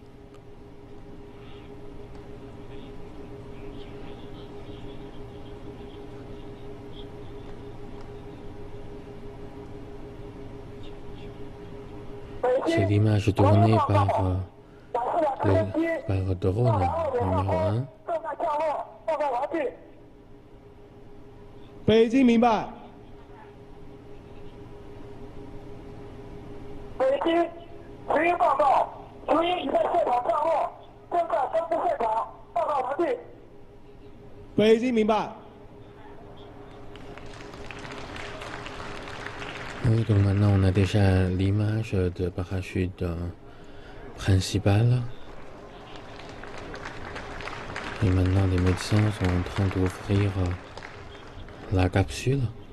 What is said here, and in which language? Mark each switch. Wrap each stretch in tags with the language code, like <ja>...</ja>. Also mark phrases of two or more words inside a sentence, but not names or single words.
<fr>C'est l'image tournée par le drone numéro 1.</fr> <zh>北京明白。北京群英报告，群英已在现场降落，正在宣布现场，报告完毕。北京明白。</zh> <fr>Oui, donc maintenant on a déjà l'image de parachute principale. Et maintenant les médecins sont en train d'ouvrir la capsule.</fr>